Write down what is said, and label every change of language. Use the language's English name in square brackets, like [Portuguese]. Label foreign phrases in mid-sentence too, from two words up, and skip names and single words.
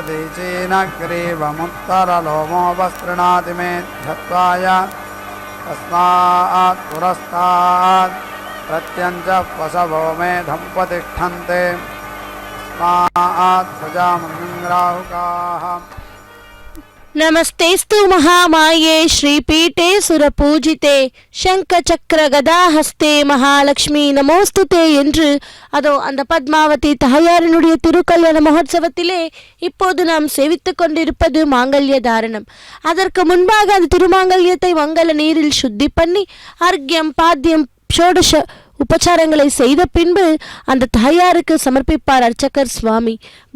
[Sanskrit] प्रतीचीनग्रीवमुत्तरलोमोपसृणाति मेध्यत्वाय तस्मात् पुरस्तात् प्रत्यञ्च पशवो मेधं प्रतिष्ठन्ते तस्मात् प्रजामृगाहुकाः। नमस्तेस्तु महामाये श्रीपीठे सुरपूजिते शंखचक्र गदाहस्ते महालक्ष्मी [Tamil] நமோஸ்துதே என்று அதோ அந்த பத்மாவதி தாயாரினுடைய திருக்கல்யாண மகோத்சவத்திலே இப்போது நாம் சேவித்துக் கொண்டிருப்பது மாங்கல்ய தாரணம். அதற்கு முன்பாக அந்த திருமாங்கல்யத்தை மங்கள நீரில் சுத்தி பண்ணி அர்க்யம் பாத்தியம் ஷோடச உபச்சாரங்களை செய்த பின்பு அந்த தாயாருக்கு சமர்ப்பிப்பார் அர்ச்சகர் சுவாமி.